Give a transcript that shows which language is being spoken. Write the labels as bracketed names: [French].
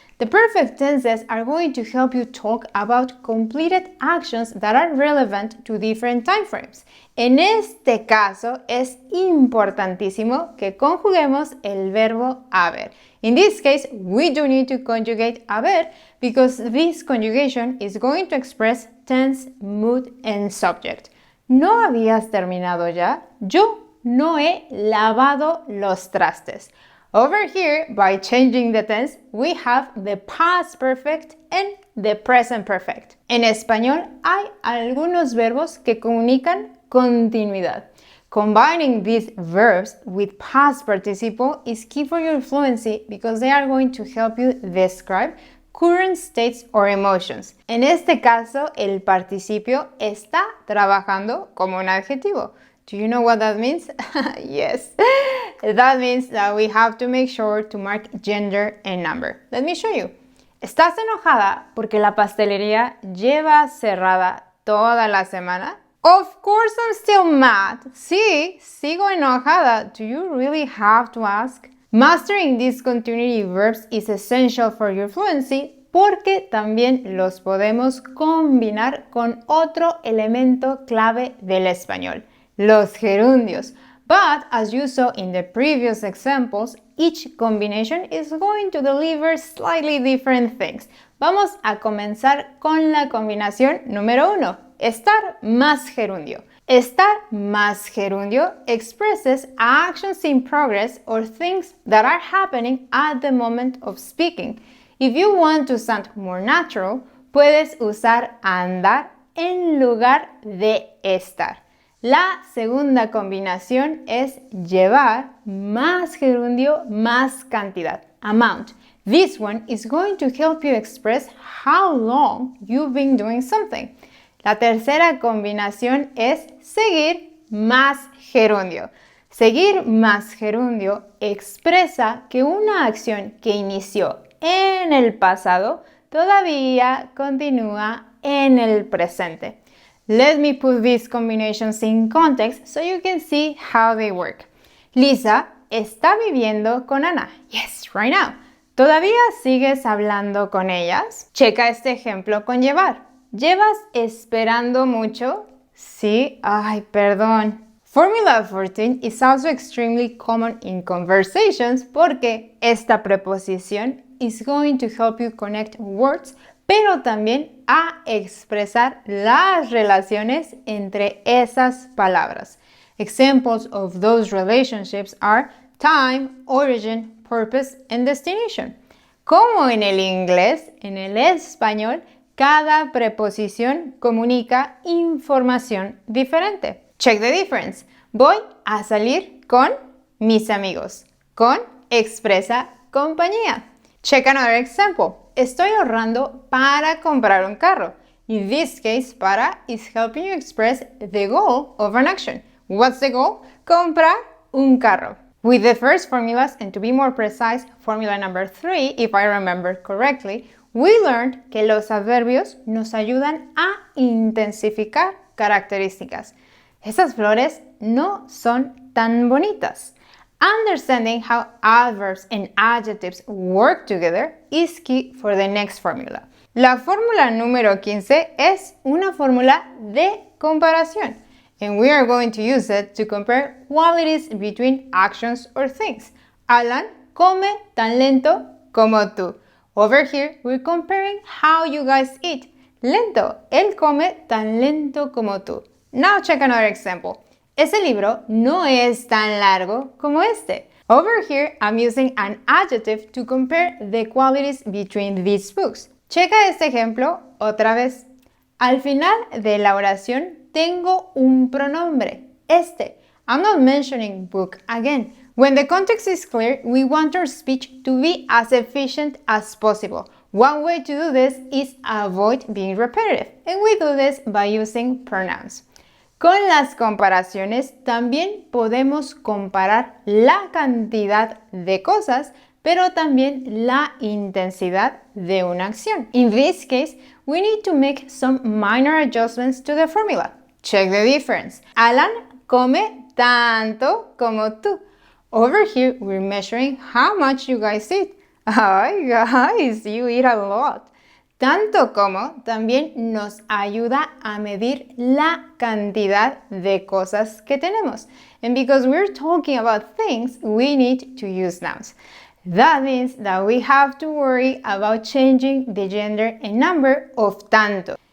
[English] The perfect tenses are going to help you talk about completed actions that are relevant to different time frames. [Spanish] En este caso, es importantísimo que conjuguemos el verbo haber. [English] In this case, we do need to conjugate haber because this conjugation is going to express tense, mood, and subject. [Spanish] ¿No habías terminado ya? Yo no he lavado los trastes. [English] Over here, by changing the tense, we have the past perfect and the present perfect. [Spanish] En español hay algunos verbos que comunican continuidad. [English] Combining these verbs with past participle is key for your fluency because they are going to help you describe current states or emotions. [Spanish] En este caso, el participio está trabajando como un adjetivo. [English] Do you know what that means? Yes. That means that we have to make sure to mark gender and number. Let me show you. [Spanish] ¿Estás enojada porque la pastelería lleva cerrada toda la semana? [English] Of course I'm still mad. [Spanish] Sí, sigo enojada. [English] Do you really have to ask? Mastering these continuity verbs is essential for your fluency [Spanish] porque también los podemos combinar con otro elemento clave del español, los gerundios. [English] But as you saw in the previous examples, each combination is going to deliver slightly different things. [Spanish] Vamos a comenzar con la combinación número 1, estar más gerundio. [English] Estar más gerundio expresses actions in progress or things that are happening at the moment of speaking. If you want to sound more natural, [Spanish] puedes usar andar en lugar de estar. La segunda combinación es llevar más gerundio, más cantidad, amount. [English] This one is going to help you express how long you've been doing something. [Spanish] La tercera combinación es seguir más gerundio. Seguir más gerundio expresa que una acción que inició en el pasado todavía continúa en el presente. [English] Let me put these combinations in context so you can see how they work. [Spanish] Lisa está viviendo con Ana. [English] Yes, right now. [Spanish] ¿Todavía sigues hablando con ellas? Checa este ejemplo con llevar. ¿Llevas esperando mucho? Sí. Ay, perdón. [English] Formula 14 is also extremely common in conversations [Spanish] porque esta preposición [English] is going to help you connect words, [Spanish] pero también a expresar las relaciones entre esas palabras. [English] Examples of those relationships are time, origin, purpose, and destination. [Spanish] Como en el inglés, en el español, cada preposición comunica información diferente. [English] Check the difference. [Spanish] Voy a salir con mis amigos. Con expresa compañía. [English] Check another example. [Spanish] Estoy ahorrando para comprar un carro. [English] In this case, para is helping you express the goal of an action. What's the goal? [Spanish] Comprar un carro. [English] With the first formulas, and to be more precise, formula number 3, if I remember correctly, we learned [Spanish] que los adverbios nos ayudan a intensificar características. Esas flores no son tan bonitas. [English] Understanding how adverbs and adjectives work together is key for the next formula. [Spanish] La fórmula número 15 es una fórmula de comparación, [English] and we are going to use it to compare qualities between actions or things. [Spanish] Alan come tan lento como tú. [English] Over here, we're comparing how you guys eat. [Spanish] Lento. Él come tan lento como tú. [English] Now check another example. [Spanish] Ese libro no es tan largo como este. [English] Over here, I'm using an adjective to compare the qualities between these books. [Spanish] Checa este ejemplo otra vez. Al final de la oración, tengo un pronombre, este. [English] I'm not mentioning book again. When the context is clear, we want our speech to be as efficient as possible. One way to do this is avoid being repetitive, and we do this by using pronouns. [Spanish] Con las comparaciones también podemos comparar la cantidad de cosas, pero también la intensidad de una acción. [English] In this case, we need to make some minor adjustments to the formula. Check the difference. [Spanish] Alan come tanto como tú. [English] Over here, we're measuring how much you guys eat. Ay, guys, you eat a lot. [Spanish] Tanto como también nos ayuda a medir la cantidad de cosas que tenemos. [English] And because we're talking about things, we need to use nouns. That means that we have to worry about changing the gender and number of tanto.